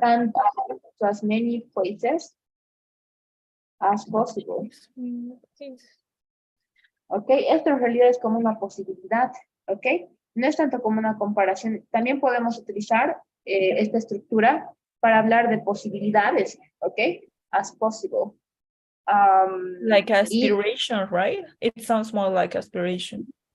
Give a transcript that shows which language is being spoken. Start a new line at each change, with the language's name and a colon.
English: and to as many places as possible.
Spanish: Ok, esto en realidad es como una posibilidad, ok, no es tanto como una comparación. También podemos utilizar esta estructura para hablar de posibilidades, ok, as possible.
English: Like aspiration, right? It sounds more like aspiration.